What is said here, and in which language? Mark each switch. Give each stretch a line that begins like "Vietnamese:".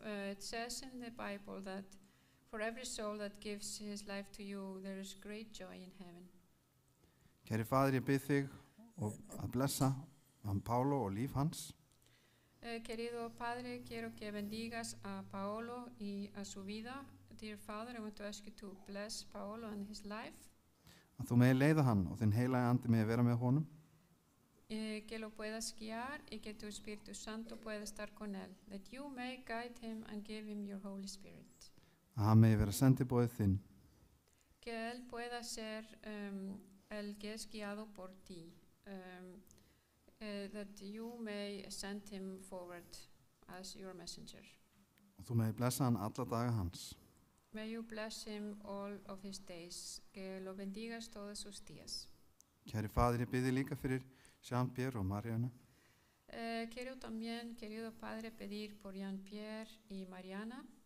English: It says in the Bible that for every soul that gives his life to you, there is great joy in heaven.
Icelandic: Kæri Faðir, ég bið þig að blessa hann Pálo og líf hans.
Spanish: Querido Padre, quiero que bendigas a Paolo y a su vida.
English: Dear Father, I want to ask you to bless Paolo and his life.
Icelandic: Að þú megi leiða hann og þinn heilagi andi megi vera með honum.
Spanish: Que lo puedas guiar y que tu Espíritu Santo pueda estar con él.
English: That you may guide him and give him your Holy Spirit.
Icelandic: Að hann megi vera sendiboðið þinn.
Spanish: Que él pueda ser el que es guiado por ti.
English: That you may send him forward as your messenger.
Icelandic: Og þú megi blessa hann alla daga hans.
English: May you bless him all of his days.
Spanish: Que lo bendigas todos sus días.
Icelandic: Kæri Faðir, ég bið þig líka fyrir Jean-Pierre og Mariana.
Spanish: Quiero también, querido Padre, pedir por Jean-Pierre y Mariana.